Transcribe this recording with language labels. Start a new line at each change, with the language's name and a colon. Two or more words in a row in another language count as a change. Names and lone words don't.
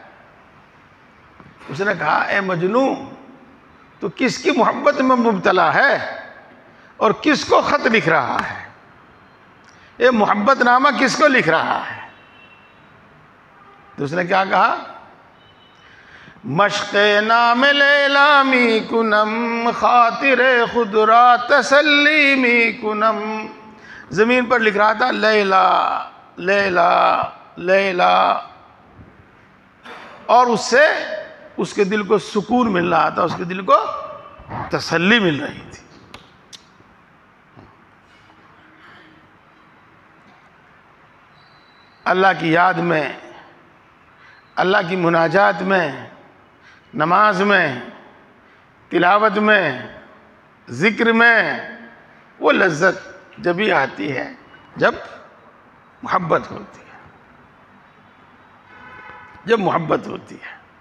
Urdu: اس نے کہا اے مجنو تو کس کی محبت میں مبتلا ہے اور کس کو خط لکھ رہا ہے؟ یہ محبت نامہ کس کو لکھ رہا ہے؟ تو اس نے کیا کہا؟
Persian: مشق نام لیلا می کنم، خاطر خود را تسلی می کنم.
Urdu: زمین پر لکھ رہا تھا لیلا لیلا لیلا، اور اس سے اس کے دل کو سکون مل رہا تھا، اس کے دل کو تسلی مل رہی تھی. اللہ کی یاد میں، اللہ کی مناجات میں، نماز میں، تلاوت میں، ذکر میں وہ لذت جب ہی آتی ہے جب محبت ہوتی ہے، جب محبت ہوتی ہے.